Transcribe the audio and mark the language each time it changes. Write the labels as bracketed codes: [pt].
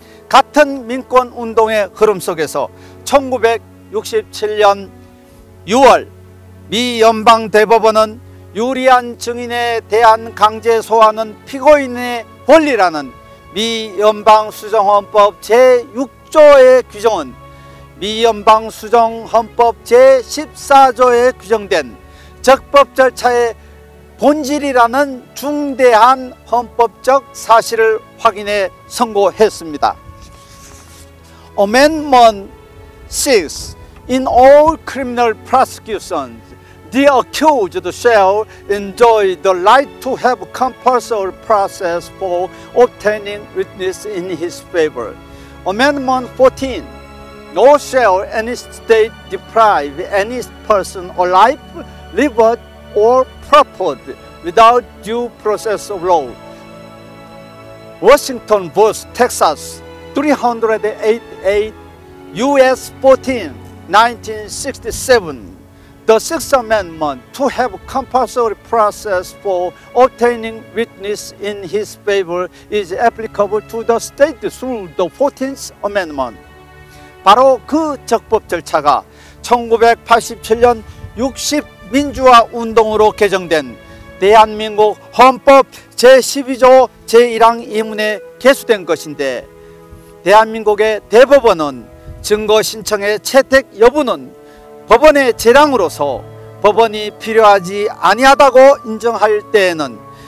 [ko] 같은 민권운동의 흐름 속에서 1967년 6월 미 연방대법원은 유리한 증인에 대한 강제 소환은 피고인의 권리라는 미 연방수정헌법 제6조의 규정은 미 연방수정헌법 제14조에 규정된 적법 절차의 본질이라는 중대한 헌법적 사실을 확인해 선고했습니다. [en] Amendment 6. In all criminal prosecutions, the accused shall enjoy the right to have compulsory process for obtaining witness in his favor. Amendment 14. Nor shall any state deprive any person of life, liberty, or property without due process of law. Washington vs. Texas 388 U.S. 14, 1967. The Sixth Amendment to have compulsory process for obtaining witness in his favor is applicable to the state through the 14th Amendment. [ko] 바로 그 적법 절차가 1987년 60민주화 운동으로 개정된 대한민국 헌법 제12조 제1항 2문에 개수된 것인데 대한민국의 대법원은 증거 신청의 채택 여부는 법원의 재량으로서 법원이 필요하지 아니하다고 인정할 때에는